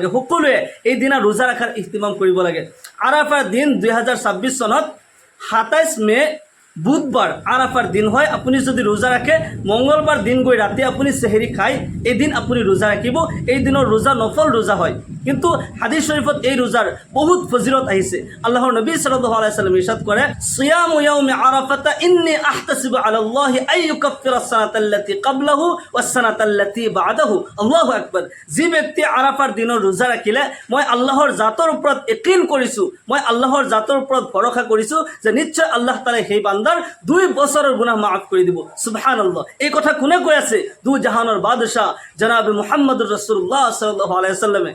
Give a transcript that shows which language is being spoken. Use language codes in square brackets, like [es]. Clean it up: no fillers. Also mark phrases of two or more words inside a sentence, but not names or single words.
[as] সকলোৱে এই দিনা ৰোজা ৰখাৰ ইহতিমাম কৰিব লাগে। আৰাফাৰ দিন 2026 চনত 27 মে বুধবাৰ আৰাফাৰ দিন হয়। আপুনি যদি ৰোজা ৰাখে, মংগলবাৰ দিন গৈ ৰাতি আপুনি চেহেৰি খায়, এদিন আপুনি ৰোজা ৰাখিব। এই দিনৰ ৰোজা নফল ৰোজা হয়, কিন্তু হাদিছ শৰীফত এই ৰোজাৰ বহুত ফজিলত আহিছে। আল্লাহৰ নবী [ar] صلى الله عليه وسلم [as] ইৰশাদ কৰে, [ar] صيام يوم عرفة إني أحتسب على الله أن يكفر السنة التي قبله والسنة التي بعده. الله أكبر. [as] যি ব্যক্তি আৰাফাৰ দিনৰ ৰোজা ৰাখিলে, মই আল্লাহৰ জাতৰ ওপৰত ইয়াকিন কৰিছোঁ, মই আল্লাহৰ জাতৰ ওপৰত ভৰসা কৰিছোঁ যে নিশ্চয় আল্লাহ তাআলাই সেই বান্দাৰ 2 বছৰৰ গুনাহ মাফ কৰি দিব। সুবহানাল্লাহ। এই কথা কোনে কৈ আছে? দু জাহানৰ বাদশাহ জনাব [ar] محمد رسول الله صلى الله عليه وسلم.